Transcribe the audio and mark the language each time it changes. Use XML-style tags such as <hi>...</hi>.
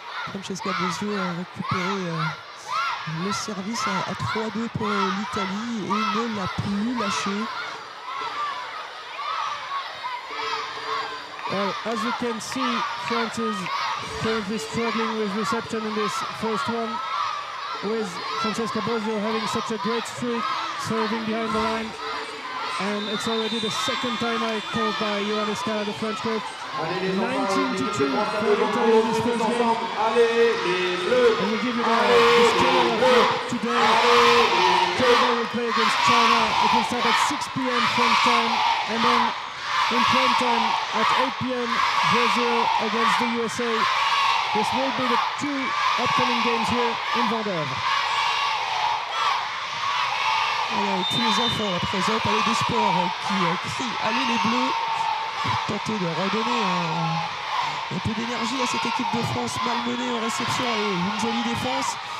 <fr>Francesca Bozio a récupéré le service à 3-2 pour l'Italie et ne l'a plus lâché.</fr> <en>As you can see, France is currently struggling with reception in this first one, with Francesca Bozio having such a great streak, serving behind the line. And it's already the second time I called by Ioannis Skala, the French coach. 19-2 for Italy in this first game. And we'll give you the schedule of today. Togo will play against China. It will start at 6 p.m. French time. And then in prime time at 8 p.m. Brazil against the USA. This will be the two upcoming games here in Vendôme.</en> <fr>Alors, tous les enfants à présent, Palais des Sports qui crient « Allez les Bleus !» pour tenter de redonner un peu d'énergie à cette équipe de France malmenée en réception. Allez, une jolie défense.</fr>